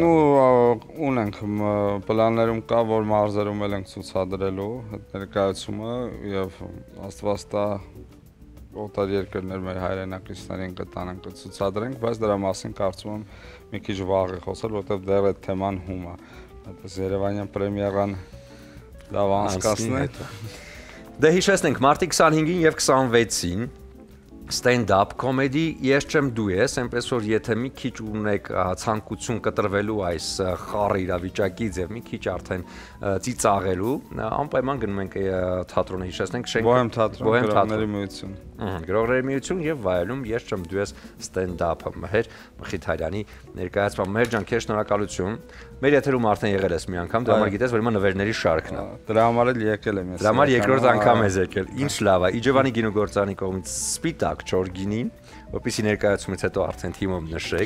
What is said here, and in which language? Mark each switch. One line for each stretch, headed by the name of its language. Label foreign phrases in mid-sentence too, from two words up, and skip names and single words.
Armenian: Նու ունենք պլաններում կա, որ մարզերում էլ ենք ցուցադրելու այդ ներկայացումը եւ աստված տա օտար երկրներ մեր հայրենակիցներին կտանենք կցուցադրենք, բայց դրա մասին կարծում եմ մի քիչ վաղ է խոսել, որովհետեւ դեռ այդ թեման հում է։ Այդպես Երևանյան պրեմիերան լավ անցկացնենք։ Դե հիշեցնենք մարտի 25-ին եւ 26-ին
English: stand-up comedy
Armenian: ես չեմ դու ես, այնպես որ եթե մի քիչ ունեք ցանկություն կտրվելու այս խառը իրավիճակից եւ մի քիչ արդեն ծիծաղելու, անպայման գնում ենք թատրոնը հիշեցնենք Բոհեմ թատրոն, գրողների միություն։ Գրողների միություն եւ վայելում ես չեմ դու ես stand-up-ը Մհեր Մխիթարյանի ներկայացումը։ Մհեր ջան, քեզ շնորհակալություն։ Մեր եթերում արդեն եղել ես մի անգամ, դրա համար գիտես, որ հիմա նվերների շարքն է։ Դրա համար էլ եկել եմ ես։ Դրա համար երկրորդ անգամ ես եկել։ Ինչ լավ է։ Իջևանի գինուգործարանի կողմից սպիտակ չոր գինին, որպեսզի ներկայացումից հետո արդեն թիմով նշեք։